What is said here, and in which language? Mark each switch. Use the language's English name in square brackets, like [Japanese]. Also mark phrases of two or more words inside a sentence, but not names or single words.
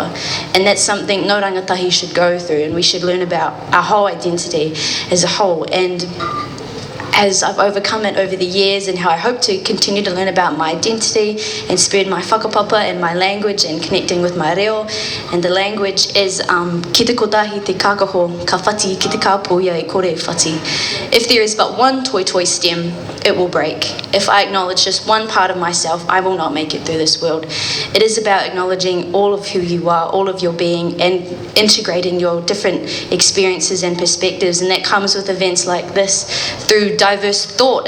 [English] And that's something no rangatahi should go through, and we should learn about our whole identity as a whole. And as I've overcome it over the years, and how I hope to continue to learn about my identity and spread my whakapapa and my language and connecting with my reo. And the language is [Māori] ki te kotahi te kākaho, ka whati ki te kāpoia e kore whati. [English] If there is but one toi stem, it will break. If I acknowledge just one part of myself, I will not make it through this world. It is about acknowledging all of who you are, all of your being, and integrating your different experiences and perspectives. And that comes with events like this, through diverse thought.